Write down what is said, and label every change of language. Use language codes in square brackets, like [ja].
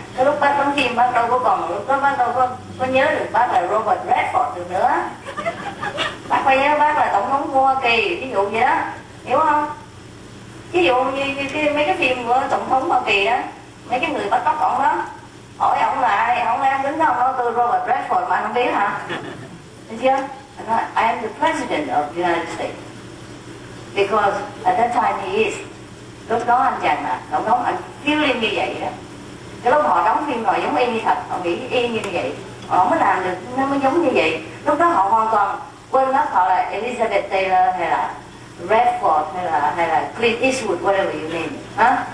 [vi] Cái lúc bác đóng phim bác đâu có còn, lúc đó bác đâu có nhớ được bác là Robert Redford được nữa. Bác phải nhớ bác là tổng thống của Hoa Kỳ, ví dụ vậy đó, hiểu không? Ví dụ như mấy cái phim của tổng thống Hoa Kỳ đó, mấy cái người bắt cóc ổng đó, hỏi ổng là ai, ổng đang đứng đó, ổng nói tôi Robert Redford mà anh không biết hả? Thấy chưa? Anh nói [en] I am the president of the United States because at that time he is. [vi] Lúc đó anh chàng là tổng thống, anh feeling như vậy đó. Cái lúc họ đóng phim rồi giống y như thật, họ nghĩ y như vậy, họ mới làm được, nó mới giống như vậy. Lúc đó họ hoàn toàn quên mất họ là Elizabeth Taylor hay là Redford hay là Clint Eastwood, [en] whatever you name it. [vi] Hả?